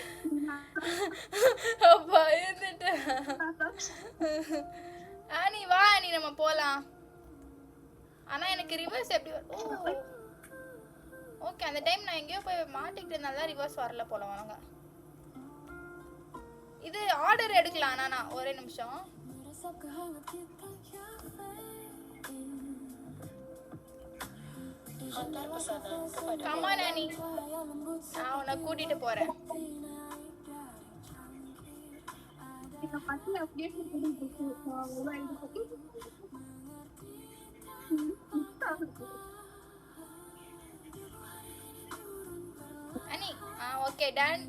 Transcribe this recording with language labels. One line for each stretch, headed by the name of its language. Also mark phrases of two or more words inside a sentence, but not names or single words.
Tamil: அப்பா இருந்துட்டு. ஆனி வா, ஆனி நம்ம போலாம். ஆனா எனக்கு ரிவர்ஸ் எப்படி ஓ ஓகே, அந்த டைம் நான் எங்கேயோ போய் மாட்டிக்கிட்டு இருந்தால ரிவர்ஸ் வரல போல. வாங்க இது ஆர்டர் எடுக்கலாம். நான் ஒரே நிமிஷம்.
Malay: Hantar pesanan kepada
Tamil: கமான் ஆனி, நான் உன்னை கூட்டிட்டு போறேன். இந்த பத்தி அப்படியே அனி ஓகே டன்.